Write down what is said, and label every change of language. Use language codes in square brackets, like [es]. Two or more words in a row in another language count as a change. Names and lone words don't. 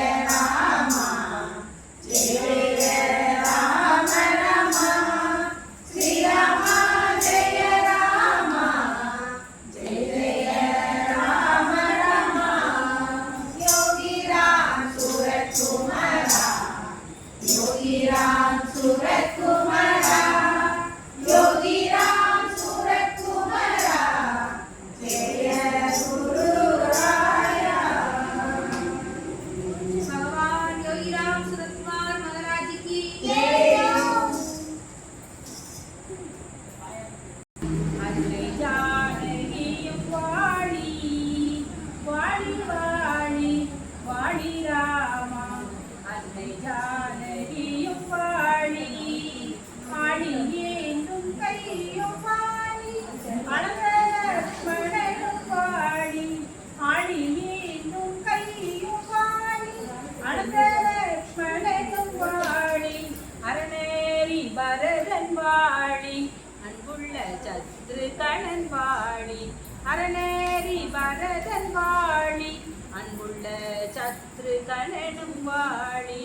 [ta] ராமா ஜெய ஜெய ராம ராமா ஸ்ரீராமா ஜெய ராமா ஜெய ஜெய ராம ராமா யோகிராம் சுரக்குமரா யோகிராம் சுரக்குமரா யோகிராம் சுரக்குமரா ஜெய குரு ராயா [hi] भगवान योगीराम सुरतकुमार महाराज की [ta] அன்னை ஜானகியும் வாழி வாழி வாழி வாழி ராமா அன்னை ஜானகியும் வாழி ஆழி ஏந்தும் கையும் வாழி அழக லக்ஷ்மணனும் வாழி ஆழி ஏந்தும் கையும் வாழி அழக லக்ஷ்மணனும் வாழி அரணேரி பரதன் வாழி அன்புள்ள சத்ருகணன் வாழி அரணேரி பரதன் வாழி அன்புள்ள சத்ருகணனும் வாழி